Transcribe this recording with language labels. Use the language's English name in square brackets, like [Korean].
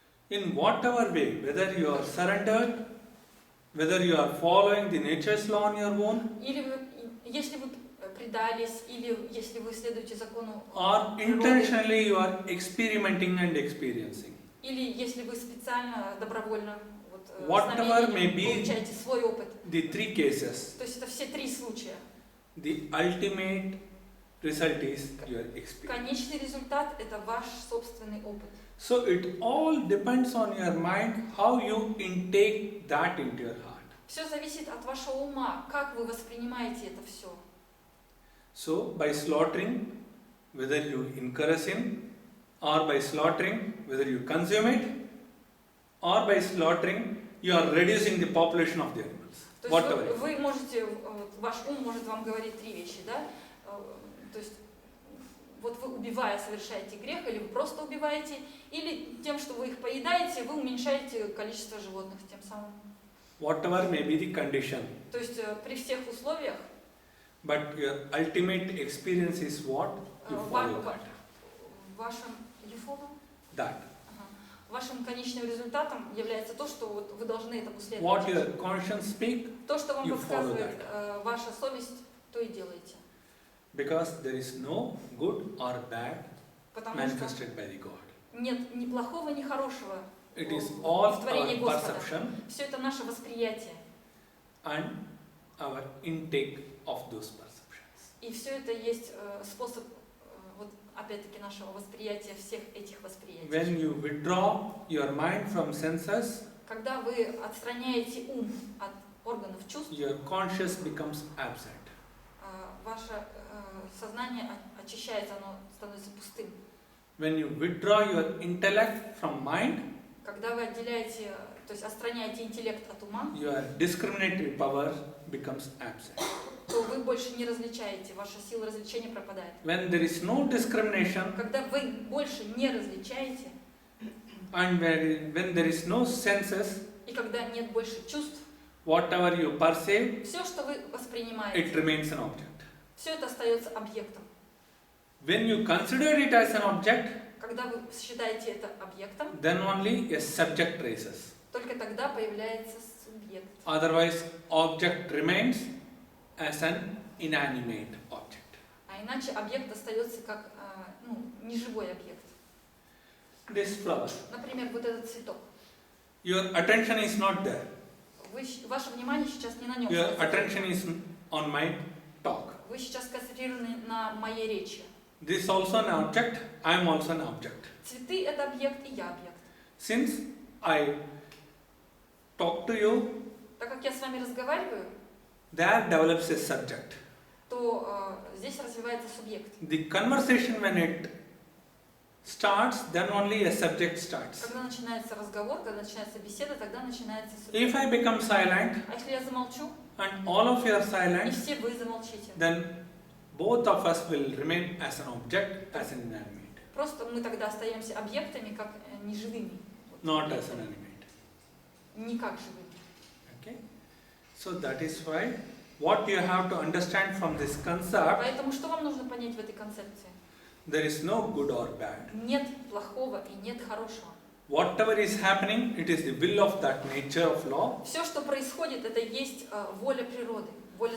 [English] In whatever way, whether you are surrendered, whether you are following the nature's law on your own, [Russian] Или если вы предались, или если вы следуете закону [English] or [Russian] природы, [English] intentionally you are experimenting and experiencing. [Russian] или если вы специально, добровольно вот, с [English] Whatever may [Russian] намерением [English] be [Russian] получаете свой опыт. [English] the three cases, [Russian] То есть это все три случая. [English] the ultimate result is your experience. [Russian] Конечный результат – это ваш собственный опыт. [English] So it all depends on your mind, how you intake that into your heart. [Russian] Все зависит от вашего ума, как вы воспринимаете это все. [English] So by slaughtering, whether you incur a sin, or by slaughtering, whether you consume it, or by slaughtering, you are reducing the population of the animals. [Russian] То [English] Whatever. [Russian] есть вы можете, ваш ум может вам говорить три вещи, да? То есть вот вы убивая совершаете грех, или вы просто убиваете, или тем, что вы их поедаете, вы уменьшаете количество животных тем самым. [English] Whatever may be the condition, [Russian] То есть при всех условиях [English] but your ultimate experience is what? You follow that. [Russian] в вашем [English] you follow? That. [Russian] Ага. вашим конечным результатом является то, что вот вы должны этому [English] What [Russian] следовать. [English] your conscience speak, [Russian] То, что вам [English] you [Russian] подсказывает ваша совесть, то и делаете. [English] because there is no good or bad [Russian] Потому что [English] manifested by the God. [Russian] нет ни плохого, ни хорошего. [English] It is all [Russian] В творении [English] our [Russian] Господа. [English] perception [Russian] Все это наше восприятие. [English] and our intake of those perceptions. [Russian] И все это есть способ, вот опять-таки, нашего восприятия всех этих восприятий. [English] When you withdraw your mind from senses, [Russian] Когда вы отстраняете ум от органов чувств, [English] your conscious becomes absent. [Russian] ваше сознание очищается, оно становится пустым. [English] When you withdraw your intellect from mind, [Russian] Когда вы отделяете, то есть отстраняете интеллект от ума, [English] your discriminatory power becomes absent. [Russian] то вы больше не различаете, ваша сила развлечения пропадает. [English] When there is no discrimination [Russian] Когда вы больше не различаете, [English] and when there is no senses, [Russian] и когда нет больше чувств, [English] whatever you perceive, [Russian] все, что вы [English] it [Russian] воспринимаете, [English] remains an object. [Russian] все это остается объектом. [English] When you consider it as an object, [Russian] Когда вы считаете это объектом, [English] then only a subject rises. [Russian] только тогда появляется субъект. [English] Otherwise, object remains as an inanimate object. [Russian] А иначе объект остается как неживой объект. [English] This flower, [Russian] Например, вот этот цветок. [English] your attention is not there. [Russian] Ваше внимание сейчас не на нем. [English] Your attention is on my talk. [Russian] Вы сейчас сконцентрированы на моей речи. [English] This is also an object, I am also an object. [Russian] Цветы — это объект, и я объект. [English] Since I talk to you, [Russian] Так как я с вами разговариваю, [English] there develops a subject. [Russian] то здесь развивается субъект. [English] The conversation, when it starts, then only a subject starts. [Russian] Когда начинается разговор, когда начинается беседа, тогда начинается субъект. [English] If I become silent [Russian] А если я замолчу, [English] and all of you are [Russian] и [English] silent, [Russian] все вы замолчите, [English] then both of us will remain as an object, as an inanimate, [Russian] просто мы тогда остаемся объектами, как неживыми. [English] not as an animate. [Russian] Не как живыми. [English] Okay? So that is why what you have to understand from this concept, [Russian] Поэтому что вам нужно понять в этой концепции? [English] there is no good or bad. [Russian] Нет плохого и нет хорошего. [English] Whatever is happening, it is the will of that nature of law. [Russian] Все, что происходит, это есть воля природы, воля